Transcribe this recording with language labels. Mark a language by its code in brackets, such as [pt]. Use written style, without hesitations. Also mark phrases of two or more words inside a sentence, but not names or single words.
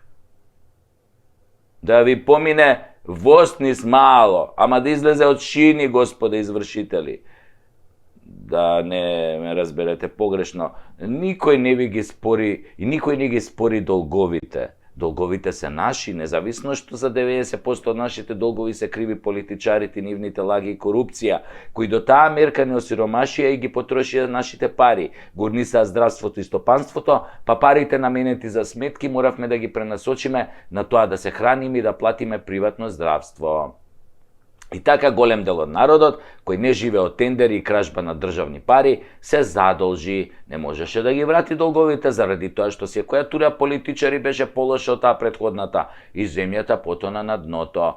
[mk] Da vi pomine vosnis malo, ama da izleze od šini, gospode izvršitelji. Da ne me razberete pogrešno, nikoj ne vi gi spori i nikoj ne gi spori dolgovite. Dolgovite se naši, nezavisno što za 90% od našите dolgovi se krivi političariti, nivните лаги и корупција, кои до таа мерка не осиромашија и ги потрошија нашите пари. Горнисаа здравството и стопанството, па парите наменети за сметки моравме да ги пренасочиме на тоа да се храниме и да платиме приватно здравство. И така голем дел од народот, кој не живее од тендери и кражба на државни пари, се задолжи, не можеше да ги врати долговите заради тоа што секоја тура политичари беше полоша од таа претходната и земјата потона на дното.